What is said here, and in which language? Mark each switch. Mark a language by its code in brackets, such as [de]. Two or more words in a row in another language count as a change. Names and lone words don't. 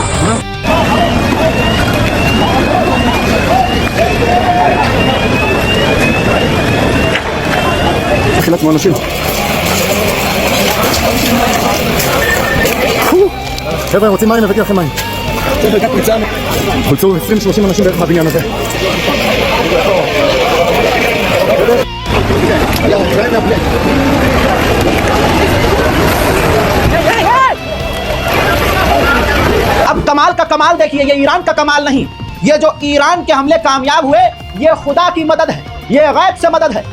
[he] חילצנו אנשים. חבר'ה, רוצים מים? הבאתי לכם מים. חולצו 20-30 אנשים בערך מהבניין הזה. [hi] अब कमाल का कमाल देखिए, ये ईरान का कमाल नहीं, ये जो ईरान के हमले कामयाब हुए, ये खुदा की मदद है, ये गैब से मदद है।